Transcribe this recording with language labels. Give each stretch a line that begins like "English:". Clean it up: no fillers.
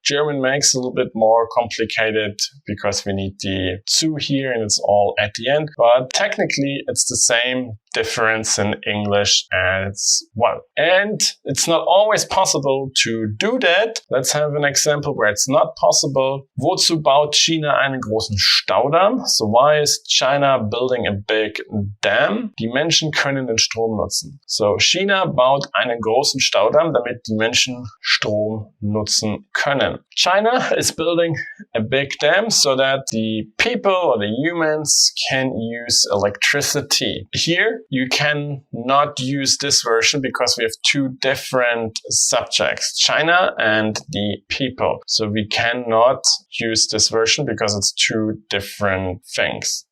English: German makes it a little bit more complicated because we need the zu here and it's all at the end. But technically it's the same difference in English as well. And it's not always possible to do that. Let's have an example where it's not possible.
German: Wozu baut China einen großen Staudamm?
English: So why is China building a big dam?
German: Die Menschen können den Strom nutzen. So China baut einen großen Staudamm, damit die Menschen Strom nutzen können.
English: China is building a big dam so that the people or the humans can use electricity. Here, you can not use this version because we have two different subjects, China and the people. So we cannot use this version because it's two different things.